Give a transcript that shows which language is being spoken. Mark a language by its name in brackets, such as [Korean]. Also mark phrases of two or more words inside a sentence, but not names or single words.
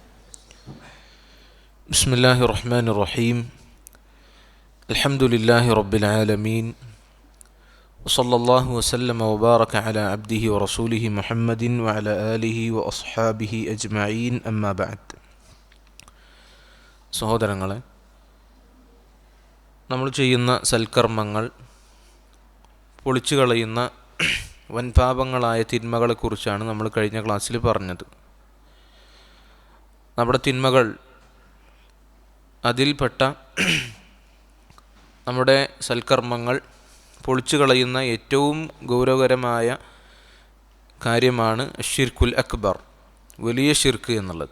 [Arabic] بسم الله الرحمن الرحيم. الحمد لله رب العالمين، وصلى الله وسلم وبارك على عبده ورسوله محمد وعلى آله وأصحابه أجمعين. أما بعد. [Malayalam] സഹോദരങ്ങളെ, നമ്മൾ ചെയ്യുന്ന സൽക്കർമ്മങ്ങൾ പൊളിച്ചു കളയുന്ന വൻപാപങ്ങളായ തിന്മകളെക്കുറിച്ചാണ് നമ്മൾ കഴിഞ്ഞ ക്ലാസ്സിൽ പറഞ്ഞത്. നമ്മുടെ തിന്മകൾ, അതിൽപ്പെട്ട നമ്മുടെ സൽക്കർമ്മങ്ങൾ പൊളിച്ചു കളയുന്ന ഏറ്റവും ഗൗരവകരമായ കാര്യമാണ് [Arabic] الشرك الأكبر, [Malayalam] വലിയ ഷിർക്ക് എന്നുള്ളത്.